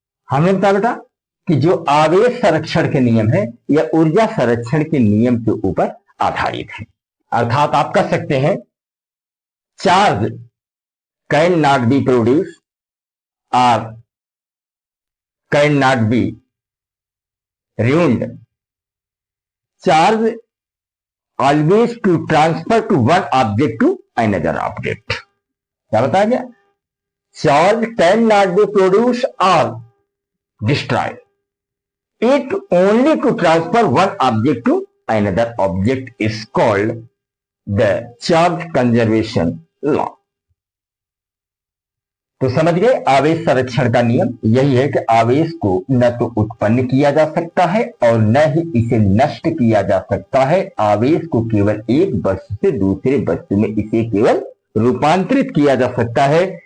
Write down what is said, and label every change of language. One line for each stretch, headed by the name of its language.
Hindi: हमने बताया बेटा कि जो आवेश संरक्षण के नियम है यह ऊर्जा संरक्षण के नियम के ऊपर आधारित है। अर्थात आप कह सकते हैं
English: Charge cannot be produce और cannot be ruined. Charge always to transfer to one object to another object.
Hindi: क्या बताया गया?
English: Charge can not be produced or destroyed. It only to transfer one object to another object is called the charge conservation law.
Hindi: तो समझ गए, आवेश संरक्षण का नियम यही है कि आवेश को न तो उत्पन्न किया जा सकता है और न ही इसे नष्ट किया जा सकता है। आवेश को केवल एक वस्तु से दूसरे वस्तु में इसे केवल रूपांतरित किया जा सकता है।